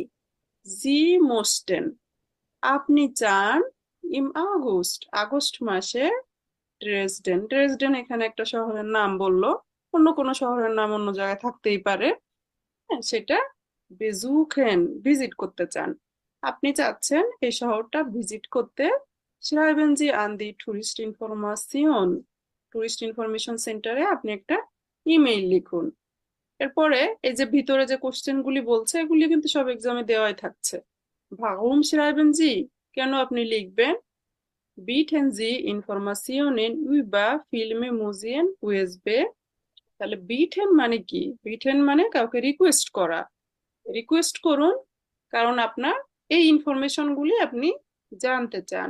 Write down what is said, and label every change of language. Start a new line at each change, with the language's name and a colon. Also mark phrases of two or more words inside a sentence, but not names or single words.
German: Sie möchten,
Bangla: আপনি চান
German: im August,
Bangla: আগস্ট মাসে ড্রেসডেন। ড্রেসডেন এখানে একটা শহরের নাম বললো, অন্য কোনো শহরের নাম অন্য জায়গায় থাকতেই পারে। হ্যাঁ, সেটা বেজুকেন, ভিজিট করতে চান, আপনি চাচ্ছেন এই শহরটা ভিজিট করতে।
German: schreiben Sie an die Touristinformation,
Bangla: টুরিস্ট ইনফরমেশন সেন্টারে আপনি একটা ইমেইল লিখুন। এরপরে এই যে ভিতরে যে কোশ্চেন গুলি বলছে এগুলি কিন্তু সব এক্সামে দেওয়াই থাকছে।
German: warum schreiben Sie,
Bangla: কেন আপনি লিখবেন।
German: bieten Sie Informationen über Filme, Museen, USB।
Bangla: তাহলে বিটেন মানে কি, বিটেন মানে কাউকে রিকোয়েস্ট করা, রিকোয়েস্ট করুন, কারণ আপনার এই ইনফরমেশন গুলি আপনি জানতে চান।